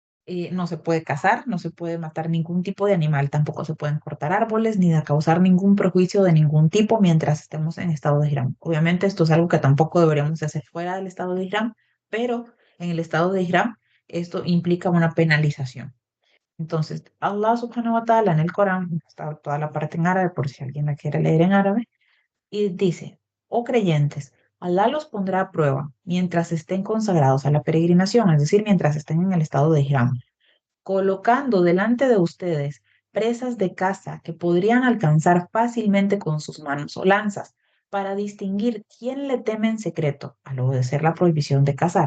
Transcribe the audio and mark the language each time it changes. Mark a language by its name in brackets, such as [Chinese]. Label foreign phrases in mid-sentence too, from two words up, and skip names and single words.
[Spanish] No se puede cazar, no se puede matar ningún tipo de animal, tampoco se pueden cortar árboles ni causar ningún perjuicio de ningún tipo mientras estemos en estado de Ihram. Obviamente esto es algo que tampoco deberíamos hacer fuera del estado de Ihram, pero en el estado de Ihram esto implica una penalización. Entonces, [Arabic] الله سبحانه وتعالى [Spanish] en el Corán, está toda la parte en árabe por si alguien la quiere leer en árabe, y dice, oh creyentes, Allah los pondrá a prueba mientras estén consagrados a la peregrinación, es decir, mientras estén en el estado de Ihram, colocando delante de ustedes presas de caza que podrían alcanzar fácilmente con sus manos o lanzas, para distinguir quién le teme en secreto al obedecer la prohibición de cazar.